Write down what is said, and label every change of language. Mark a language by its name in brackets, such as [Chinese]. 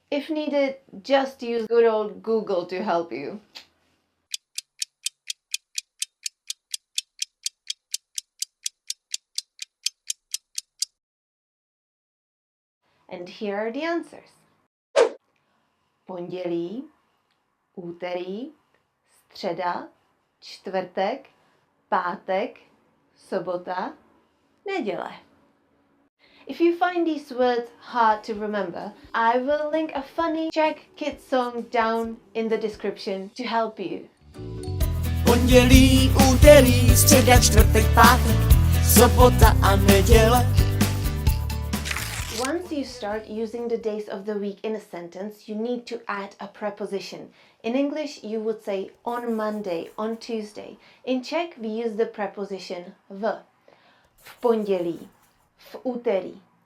[English] If needed, just use good old Google to help you. And here are the answers. [Czech] Pondělí, úterý, středa, čtvrtek, pátek, sobota, neděle. [English] If you find these words hard to remember, I will link a funny Czech kids song down in the description to help you. [Czech] Pondělí, úterý, středa, čtvrtek, pátek, sobota a neděle. [English] Once you start using the days of the week in a sentence, you need to add a preposition. In English, you would say on Monday, on Tuesday. In Czech, we use the preposition v. [Czech] V pondělí, v úterý.